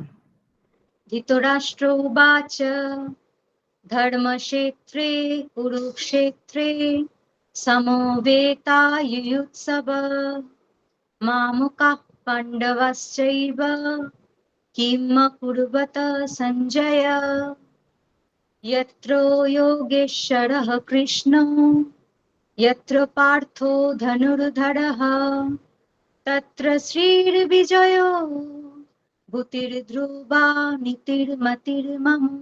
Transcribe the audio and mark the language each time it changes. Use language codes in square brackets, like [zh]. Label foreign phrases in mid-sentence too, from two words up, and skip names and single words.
[sa] ধৃতরাষ্ট্র উবাচ ধর্মক্ষেত্রে কুরুক্ষেত্রে সমবেতায়ুৎসব মামুকাঃ পাণ্ডবশ্চৈব কিম কুর্বত সঞ্জয় यत्र योगेश्वरः कृष्णो यत्र पार्थो धनुर्धरः तत्र श्रीर्विजयो भूतिर्ध्रुवा नीतिर्मतिर्मम